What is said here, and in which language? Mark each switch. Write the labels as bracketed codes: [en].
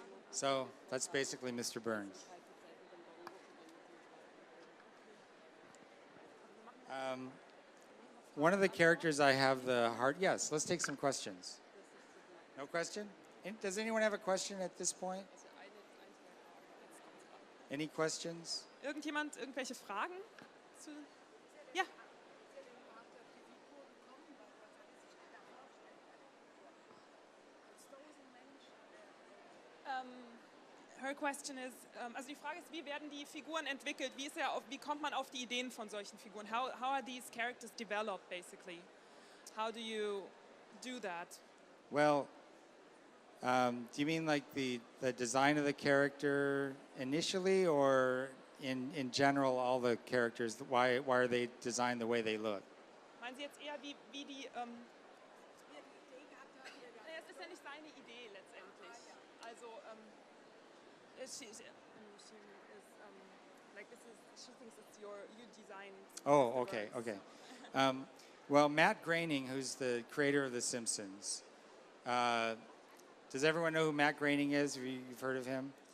[en] So that's basically Mr. Burns. One of the characters I have the heart. Yes, let's take some questions. No question? Does anyone have a question at this point? Any questions? [de] Irgendjemand irgendwelche Fragen? Ja. [en] Her question is, [de] also die Frage ist, wie werden die Figuren entwickelt? Wie kommt man auf die Ideen von solchen Figuren? [en] How are these characters developed, basically? How do you do that? Well, do you mean like the design of the character initially, or in general all the characters? Why are they designed the way they look? [de] Meinen Sie jetzt eher, wie die... es ist ja nicht seine Idee letztendlich. Also... [en] she is like she thinks it's you designed. Oh, okay. Well, Matt Groening, who's the creator of The Simpsons, does everyone know who Matt Groening is? Have you've heard of him?